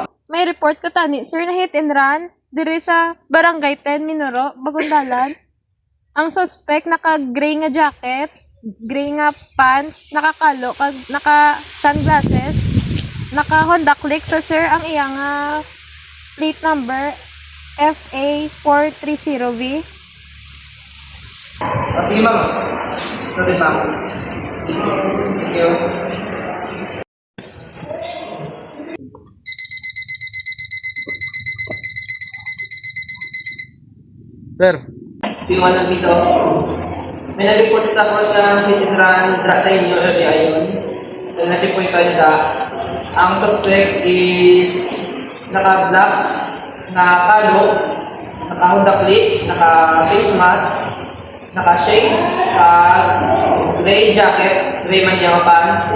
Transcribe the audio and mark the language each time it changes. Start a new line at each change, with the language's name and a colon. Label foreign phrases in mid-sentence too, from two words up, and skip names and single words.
Hiligaynon: May report ko tani. Sir, na
English: hit and run
Hiligaynon: diri sa Barangay 10, Minoro, Bagundalan. Ang suspect naka-gray nga jacket, gray nga pants, nakakalo, naka-sunglasses, naka-Honda Click. So, sir, ang iyang plate number FA430V. Sige, ma'am.
English: Sorry, ma'am. Thank you. Sir.
Hiligaynon: Piwanag dito. May nag-report sa ako na
English: hit and run
Hiligaynon: dra sa inyo area yun.
Filipino: So, na-check point tayo na ang suspect is naka-black, naka-kalo, naka-Honda Click, naka-face mask, naka-shades,
English: gray jacket,
Filipino: gray man yung pants.